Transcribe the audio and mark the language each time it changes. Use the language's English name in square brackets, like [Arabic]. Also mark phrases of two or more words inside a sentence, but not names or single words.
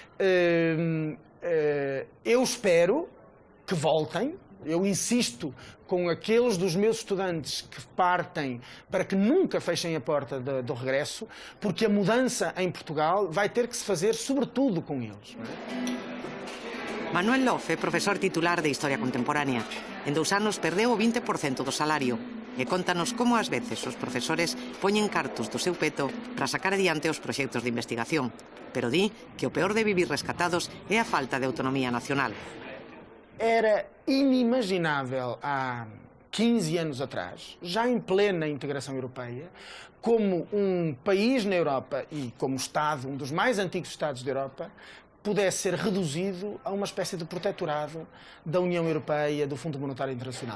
[Portuguese] Eu espero que voltem. Eu insisto com aqueles dos meus estudantes que partem para que nunca fechem a porta do regresso, porque a mudança em Portugal vai ter que se fazer sobretudo com eles. Não é? [Galician] Manuel Lof é profesor titular de Historia Contemporánea. En 2 anos perdeu o 20% do salario e contanos como ás veces os profesores poñen cartos do seu peto para sacar adiante os proxectos de investigación. Pero di que o peor de vivir rescatados é a falta de autonomía nacional. [Portuguese] Era inimaginável há 15 anos atrás, já em plena integração europeia, como um país na Europa e como Estado, um dos mais antigos Estados da Europa, pudesse ser reduzido a uma espécie de protetorado da União Europeia, do Fundo Monetário Internacional.